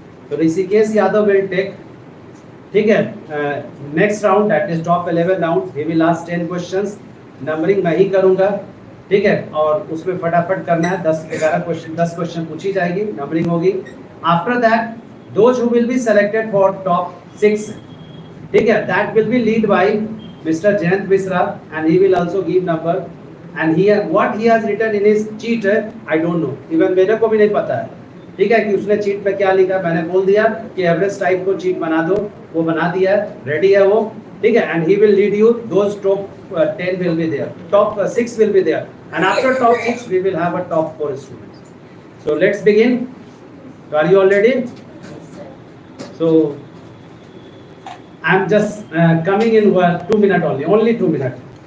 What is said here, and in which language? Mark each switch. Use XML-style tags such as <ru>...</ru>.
<en>तो Rishikesh Yadav will take.</en> <hi>ठीक है,</hi> <en>next round that is top 11 round, he will ask 10 questions, numbering</en> <hi>मैं ही करूंगा। ठीक है, और उसमें फटाफट करना है, 10-11 क्वेश्चन, 10 क्वेश्चन पूछी जाएगी, नंबरिंग होगी।</hi> <en>after that those who will be selected for top 6,</en> <hi>ठीक है,</hi> <en>That will be lead by Mr. Jayant Misra, and he will also give number, and what he has written in his cheat I don't know, even</en> <hi>मेरे को भी नहीं पता है। ठीक है, कि उसने चीट में क्या लिखा, मैंने बोल दिया कि एवरेज टाइप को चीट बना दो, वो बना दिया है, रेडी है वो। ठीक है,</hi> <en>and he will lead you, those top 10 will be there, top 6 will be there, and after top 6 we will have a top 4 students. So let's begin. Are you all ready? So I'm just coming in 2 minutes only 2 minutes.</en>